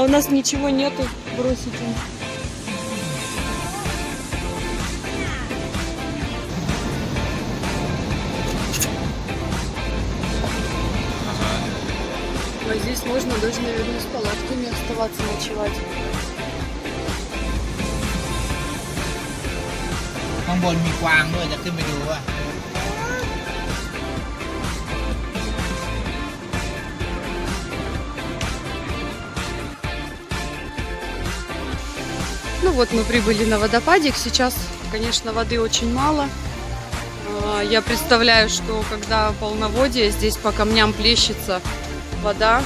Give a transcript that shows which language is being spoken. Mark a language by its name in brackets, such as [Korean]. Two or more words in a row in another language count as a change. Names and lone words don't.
[Russian] А у нас ничего нету, бросить им. А здесь можно даже, наверное, с палатками оставаться, ночевать. [Thai] ข้างบนมีกวางด้วยจะขึ้นไปดูว่า [Russian] Ну вот мы прибыли на водопадик. Сейчас, конечно, воды очень мало. Я представляю, что когда полноводье, здесь по камням плещется вода.